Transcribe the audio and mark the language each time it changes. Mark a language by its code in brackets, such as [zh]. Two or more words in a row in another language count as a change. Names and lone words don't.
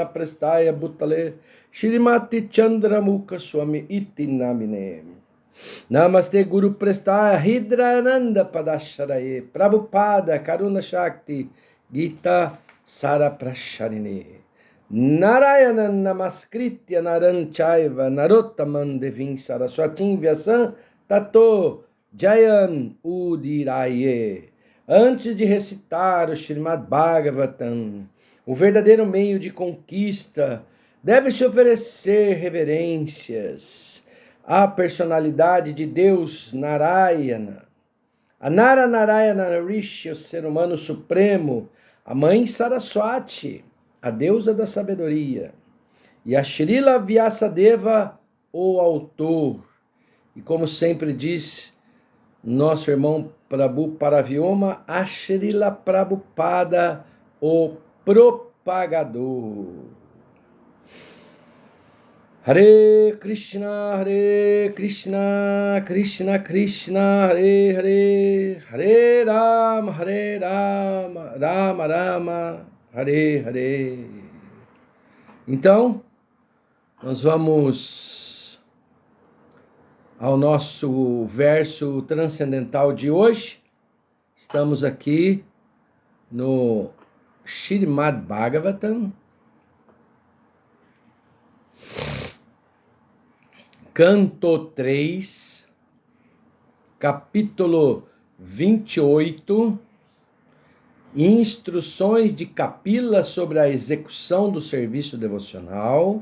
[sa] Prestaya Bhutale Shrimati Chandramukha Swami Iti Namine Namaste Guru Prestaya Hridrananda Padasharaye Prabhupada Karuna Shakti Gita Saraprasharine Narayana Namaskritya Naranchaiva Narottaman Devim Saraswatim Vyasam Tato Jayan Udiraye Antes [pt] de recitar o Srimad Bhagavatam, o verdadeiro meio de conquista, deve-se oferecer reverências à personalidade de Deus Narayana, a Nara Narayana Rishi, o ser humano supremo, a mãe Saraswati, a deusa da sabedoria, e a Srila Vyasadeva, o autor. E como sempre diz nosso irmão Prabhu Paravyoma, a Srila Prabhupada, o propagador. [sa] Hare Krishna, Krishna Krishna, Hare Hare, Hare Rama, Rama Rama, Hare Hare. [pt] Então, nós vamos ao nosso verso transcendental de hoje. Estamos aqui no Srimad Bhagavatam, Canto 3, capítulo 28, instruções de Kapila sobre a execução do serviço devocional.